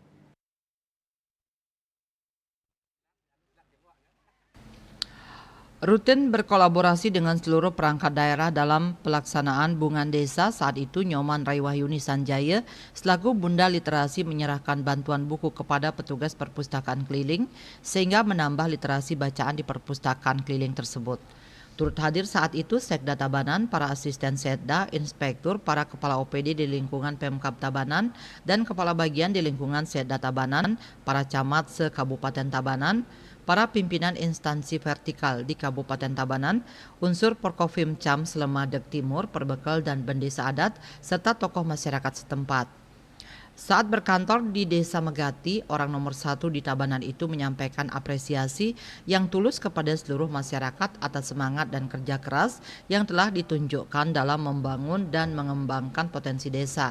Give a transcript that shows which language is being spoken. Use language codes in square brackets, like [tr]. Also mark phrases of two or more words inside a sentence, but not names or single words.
[id] Rutin berkolaborasi dengan seluruh perangkat daerah dalam pelaksanaan Bungan Desa, saat itu Nyoman Rai Wahyuni Sanjaya selaku Bunda Literasi menyerahkan bantuan buku kepada petugas perpustakaan keliling sehingga menambah literasi bacaan di perpustakaan keliling tersebut. Turut hadir saat itu Sekda Tabanan, para asisten Setda, inspektur, para kepala OPD di lingkungan Pemkab Tabanan dan kepala bagian di lingkungan Setda Tabanan, para camat se-Kabupaten Tabanan, para pimpinan instansi vertikal di Kabupaten Tabanan, unsur Porkofimcam Slemadeg Timur, Perbekal dan Bendesa Adat, serta tokoh masyarakat setempat. Saat berkantor di Desa Megati, orang nomor 1 di Tabanan itu menyampaikan apresiasi yang tulus kepada seluruh masyarakat atas semangat dan kerja keras yang telah ditunjukkan dalam membangun dan mengembangkan potensi desa.